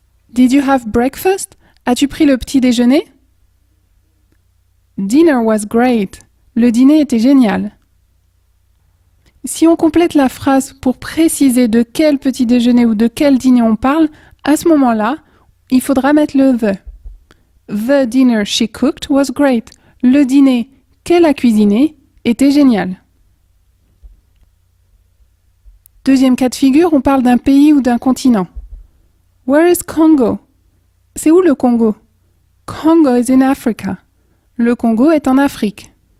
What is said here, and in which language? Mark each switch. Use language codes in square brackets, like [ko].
[en] Did you have breakfast? [fr] As-tu pris le petit déjeuner? [en] Dinner was great. [fr] Le dîner était génial. Si on complète la phrase pour préciser de quel petit déjeuner ou de quel dîner on parle, à ce moment-là, il faudra mettre le the. [en] The dinner she cooked was great. [fr] Le dîner qu'elle a cuisiné était génial. Deuxième cas de figure, on parle d'un pays ou d'un continent. [en] Where is Congo? [fr] C'est où le Congo? [en] Congo is in Africa. [fr] Le Congo est en Afrique.